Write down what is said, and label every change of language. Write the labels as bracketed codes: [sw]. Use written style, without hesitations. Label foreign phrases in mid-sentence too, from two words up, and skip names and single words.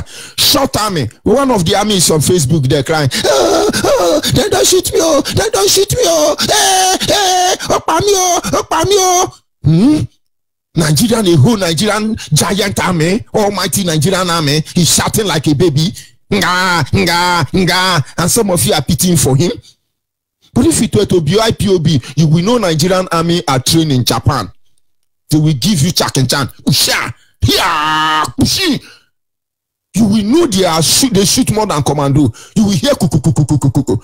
[en] Short army. One of the armies on Facebook, they're crying, they don't shoot me, oh, they don't shoot me, oh, Nigerian, a whole Nigerian giant army, Almighty Nigerian army, he's shouting like a baby. Nga, nga, nga, and some of you are pitying for him. But if it were to be IPOB, you will know Nigerian army are trained in Japan. They will give you chak and chan. Usha, here, ushi. You will know they shoot more than commando. You will hear kuku.